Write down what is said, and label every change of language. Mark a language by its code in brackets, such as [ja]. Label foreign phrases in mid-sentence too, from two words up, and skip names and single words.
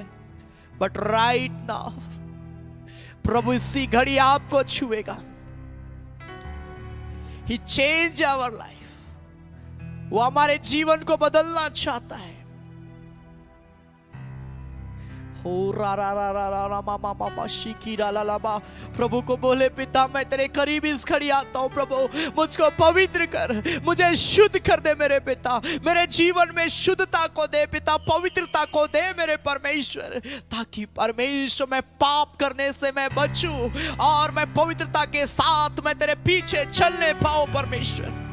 [en] But right now [hi] प्रभु इसी घड़ी आपको छुएगा। [en] He change our life. [hi] वो हमारे जीवन को बदलना चाहता है। हो रा रा रा रा रा रा मामा मामा शिकीरा ला ला बा। प्रभु को बोले, पिता मैं तेरे करीब इस घड़ी आता हूं, प्रभु मुझको पवित्र कर, मुझे शुद्ध कर दे मेरे पिता। मेरे जीवन में शुद्धता को दे पिता, पवित्रता को दे मेरे परमेश्वर, ताकि परमेश्वर मैं पाप करने से मैं बचूं और मैं पवित्रता के साथ मैं तेरे पीछे चलने पाऊं परमेश्वर।